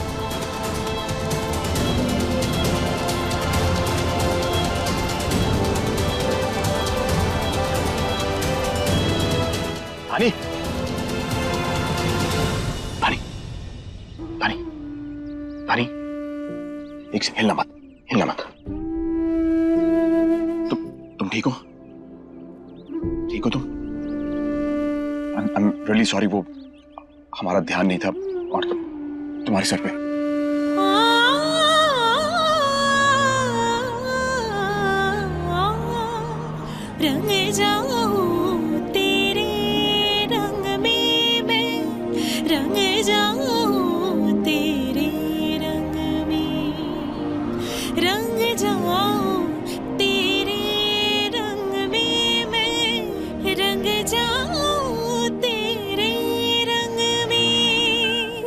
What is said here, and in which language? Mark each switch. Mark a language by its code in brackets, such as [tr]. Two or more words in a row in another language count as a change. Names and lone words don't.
[hi] धानी, धानी, धानी, धानी, एक सेकंड, हिलना मत, हिलना मत। तुम ठीक हो? ठीक हो तुम? [en] I'm really sorry, [hi] वो हमारा ध्यान नहीं था और तुम्हारे सर पे। रंग जाऊं तेरे रंग में मैं, रंग जाऊं तेरे रंग में, रंग जाऊं तेरे रंग में मैं, रंग जाऊं तेरे रंग में।